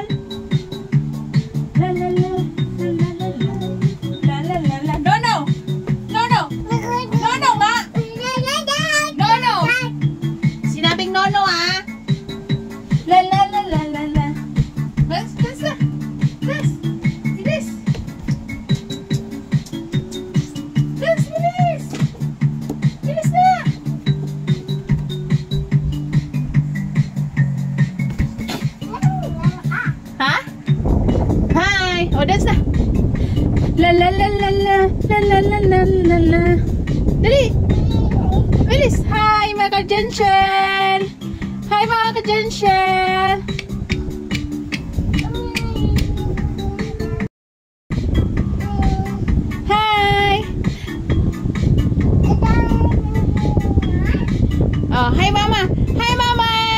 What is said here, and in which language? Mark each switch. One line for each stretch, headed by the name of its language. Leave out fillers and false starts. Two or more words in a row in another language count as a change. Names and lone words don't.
English: La la la la la la la la la la. No no! No no! No no ma! No no!
Filipino: Sinabing no no ah! La la la la la la.
English: Dance, dance na! Dance!
Filipino: Bilis! Dance, bilis! Bilis na! Ha?
English: Hi!
Filipino: Oh, dance na! La la la la la la la la la la la. Dali! Bilis! Hi mga ka-Jenshel! Hi mga ka-Jenshel! Hi!
English: Oh, hi mama! Hi mama!